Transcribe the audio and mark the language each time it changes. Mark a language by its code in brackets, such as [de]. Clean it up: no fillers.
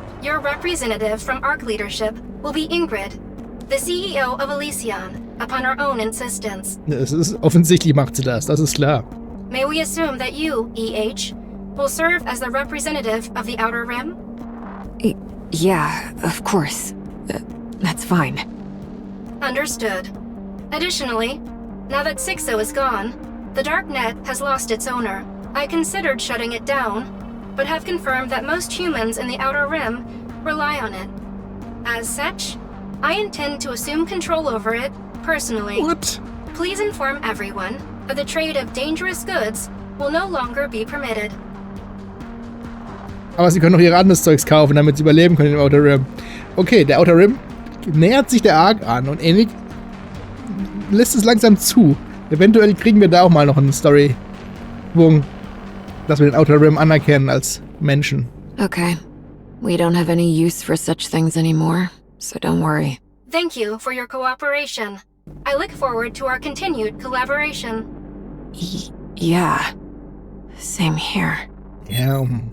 [en] Your representative from Ark leadership will be Ingrid, the CEO of Elysion, upon her own insistence. [de] Es ist offensichtlich macht sie das ist klar. [en] May we assume that you, EH, will serve as the representative of the Outer Rim? Yeah, of course. That's fine. Understood. Additionally, now that 6-0 is gone, the Darknet has lost its owner. I considered shutting it down, but have confirmed that most humans in the Outer Rim rely on it. As such, I intend to assume control over it personally. What? Please inform everyone that the trade of dangerous goods will no longer be permitted. [de] Aber sie können noch ihr anderes Zeugs kaufen, damit sie überleben können im Outer Rim. Okay, der Outer Rim nähert sich der Ark an und Enix lässt es langsam zu. Eventuell kriegen wir da auch mal noch einen Story-Schwung, dass wir den Outer Rim anerkennen als Menschen. Okay. [en] We don't have any use for such things anymore, so don't worry. Thank you for your cooperation. I look forward to our continued collaboration. Yeah. Same here. Yeah.